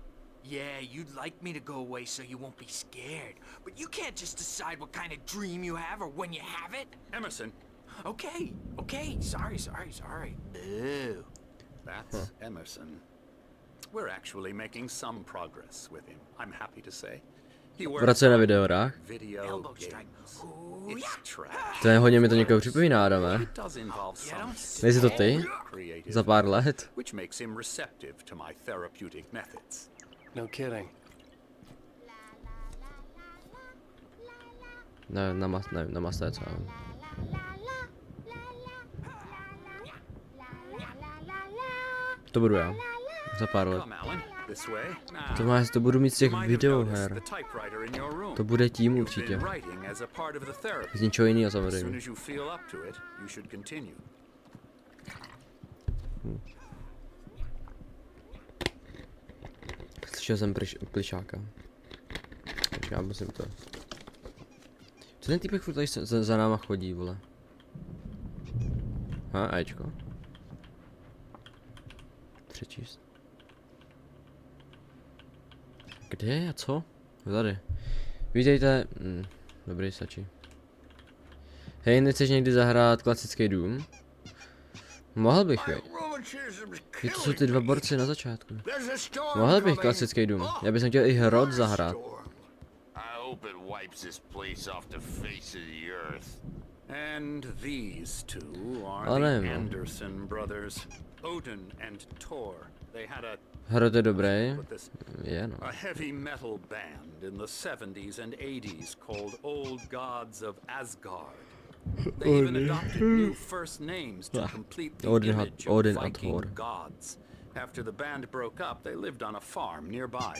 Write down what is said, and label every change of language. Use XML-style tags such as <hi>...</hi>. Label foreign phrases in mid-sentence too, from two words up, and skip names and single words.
<en>Yeah, you'd like me to go away so you won't be scared. But you can't just decide what kind of dream you have or when you have it. Emerson, Okay, sorry. Ew. that's Emerson. We're actually making some progress with him, I'm happy to say. He works</en> <cs>Pracuje na</cs> <en>on</en> <cs>videohrách.</cs> <en>video Elbow strike. games. Ooh, It's trash.</en> <cs>To je hodně mi to někoho připomíná, Adame.</cs> <en>It does involve some</en> <cs>Nejsi to ty?</cs> <en>creative,</en> <cs>Za pár let?</cs> <en>which makes him receptive to my therapeutic methods. No kidding.</en> <cs>Ne, na masté, co? To budu já. Za pár let.</cs> <en>Come, Alan, this way. Now,</en> <cs>To máš, to budu mít z těch</cs> <en>you might have noticed</en> <cs>videoher.</cs> <en>the typewriter in your room.</en> <cs>To bude tím</cs> <en>You've</en> <cs>určitě.</cs> <en>been writing as a part of the therapy.</en> <cs>Z ničeho jiného</cs> <en>As soon</en> <cs>samozřejmě.</cs> <en>as you feel up to it, you should continue.</en> <cs>Slyšel jsem plišáka. Takže já musím to. Co ten týpek furt tady za náma chodí, vole? Ečko. Přečíst. Kde je a co? Tady. Vítejte. Dobrý, stačí. Hej, nechceš někdy zahrát klasický dům? Mohl bych, jo. Je to jsou ty dva borci na začátku. Mohl bych klasický dům. Já bych chtěl i hrot zahrát.</cs> <en>And these two are</en> <cs>Ale</cs> <en>the</en> <cs>nevím.</cs> <en>Anderson brothers, Odin and Thor. They had a</en> <cs>Hrot je dobrý.</cs> <en>put this</en> <cs>Je, no.</cs> <en>a heavy metal band in the 70s and 80s called Old Gods of Asgard. They even adopted new first names to complete the image of Odin and Viking Thor. gods. After the band broke up, they lived on a farm nearby.</en>